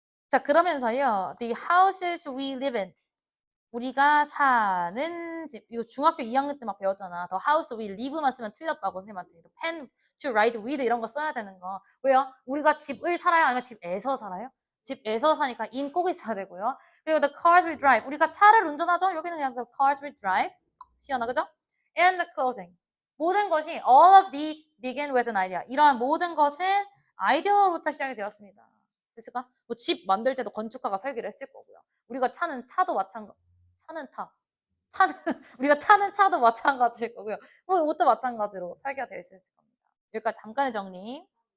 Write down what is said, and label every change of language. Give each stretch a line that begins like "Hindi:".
Korean: 자, 그러면서요.
English: The houses we live in.
Korean: 우리가 사는 집. 이거 중학교 2학년 때 막 배웠잖아.
English: The house we live
Korean: 만 쓰면 틀렸다고 선생님한테.
English: pen to write with
Korean: 이런 거 써야 되는 거. 왜요? 우리가 집을 살아요? 아니면 집에서 살아요? 집에서 사니까 in 꼭 있어야 되고요. 그리고
English: the cars we drive.
Korean: 우리가 차를 운전하죠? 여기는 그냥
English: the cars we drive.
Korean: 시연아, 그죠?
English: And the clothing.
Korean: 모든 것이
English: all of these begin with an idea.
Korean: 이러한 모든 것은 아이디어로부터 시작이 되었습니다. 됐을까? 뭐 집 만들 때도 건축가가 설계를 했을 거고요. 우리가 차는 타도 마찬가지. 타는 우리가 타는 차도 마찬가지일 거고요. 뭐 이것도 마찬가지로 설계가 되어 있을 겁니다. 여기까지 잠깐의 정리.